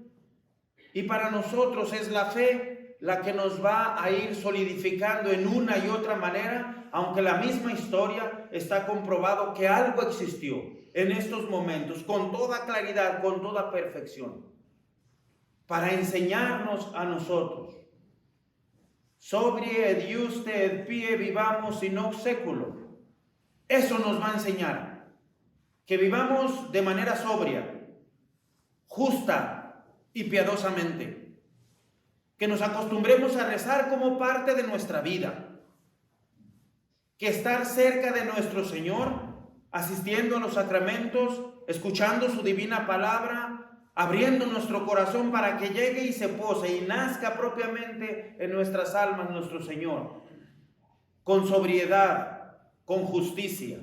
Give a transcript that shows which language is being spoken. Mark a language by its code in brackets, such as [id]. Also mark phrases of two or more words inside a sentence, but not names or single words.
[es] Y para nosotros es la fe la que nos va a ir solidificando en una y otra manera, aunque la misma historia está comprobado que algo existió en estos momentos, con toda claridad, con toda perfección, para enseñarnos a nosotros. [la] Sobrie ed juste ed pie vivamos in hoc seculo. [es] Eso nos va a enseñar, que vivamos de manera sobria, justa y piadosamente, que nos acostumbremos a rezar como parte de nuestra vida, que estar cerca de nuestro Señor, asistiendo a los sacramentos, escuchando su divina palabra, abriendo nuestro corazón para que llegue y se pose y nazca propiamente en nuestras almas nuestro Señor, con sobriedad, con justicia.